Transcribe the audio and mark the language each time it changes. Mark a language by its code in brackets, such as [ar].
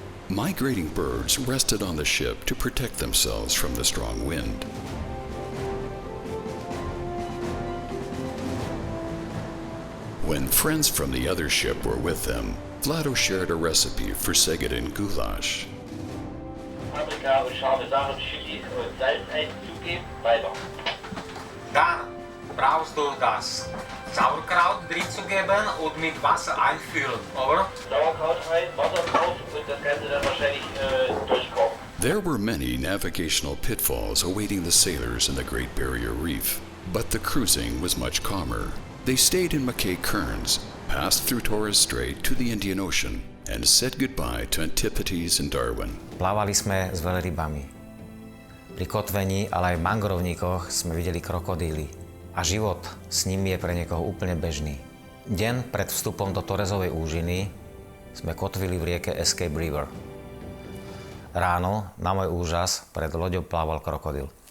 [en] Migrating birds rested on the ship to protect themselves from the strong wind. When friends from the other ship were with them, Vlado shared a recipe for Segadin goulash. [de] Paprika und scharfe Sachen, Chili und Salz einzugeben, weiter. Dann brauchst du das Sauerkraut drin zu geben und mit Wasser einfüllen, oder? Sauerkraut rein, Wasser drauf und das Ganze dann wahrscheinlich durchkochen. [en] There were many navigational pitfalls awaiting the sailors in the Great Barrier Reef, but the cruising was much calmer. They stayed in Mackay Cairns, passed through Torres Strait to the Indian Ocean, and said goodbye to Antipodes and Darwin. [sk] Plávali sme s veľrybami. Pri kotvení, ale aj v mangrovníkoch sme videli krokodíly. A život s nimi je pre niekoho úplne bežný. Deň pred vstupom do Torresovej úžiny sme kotvili v rieke Escape River. Ráno, na môj úžas, pred loďou plával krokodil.